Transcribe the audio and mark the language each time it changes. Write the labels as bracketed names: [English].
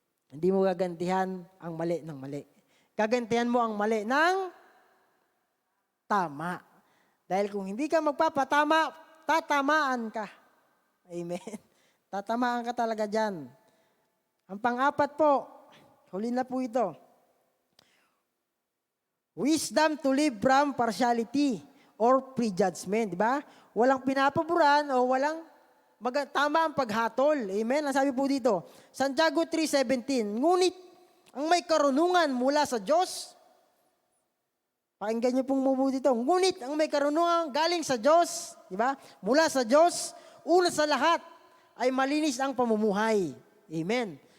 [Filipino] Hindi mo gagantihan ang mali ng mali. Gagantihan mo ang mali ng tama. Dahil kung hindi ka magpapatama, tatamaan ka. Amen. Tatamaan ka talaga dyan. Ang pang-apat po, huli na po ito. [English] Wisdom to live from partiality or prejudgment. [Filipino] Di ba? Walang pinapaboran o walang tama ang paghatol. Amen? Ang sabi po dito, Santiago 3:17, ngunit ang may karunungan mula sa Diyos, pakinggan niyo pong mabuti dito, ngunit ang may karunungan galing sa Diyos, di ba? Mula sa Diyos, una sa lahat, ay malinis ang pamumuhay. Amen?